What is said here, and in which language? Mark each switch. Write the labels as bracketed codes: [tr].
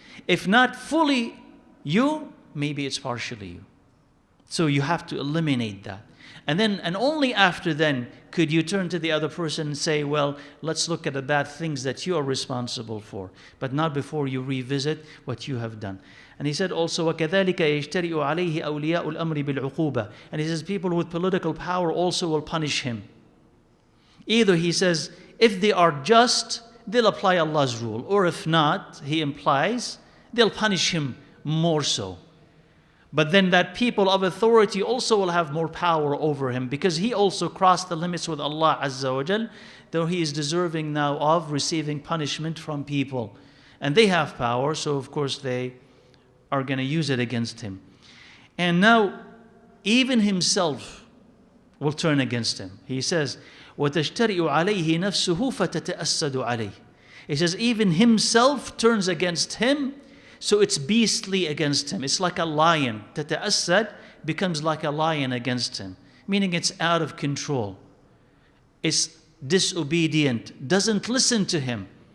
[en] If not fully you, maybe it's partially you. So you have to eliminate that. And only after then could you turn to the other person and say, well, let's look at the bad things that you are responsible for, but not before you revisit what you have done. And he said also, [ar] وَكَذَلِكَ يَجْتَرِئُ عَلَيْهِ أَوْلِيَاءُ الْأَمْرِ بِالْعُقُوبَةِ. [en] And he says people with political power also will punish him. Either he says, if they are just, they'll apply Allah's rule. Or if not, he implies, they'll punish him more so. But then that people of authority also will have more power over him, because he also crossed the limits with Allah Azza wa Jal, though he is deserving now of receiving punishment from people. And they have power, so of course they are going to use it against him. And now, even himself will turn against him. He says, [ar] وَتَجْتَرِئُ عَلَيْهِ نَفْسُهُ فَتَتَأَسَّدُ عَلَيْهِ. [en] He says, even himself turns against him, so it's beastly against him. It's like a lion. تَتَأَسَّد becomes like a lion against him, meaning it's out of control. It's disobedient, doesn't listen to him.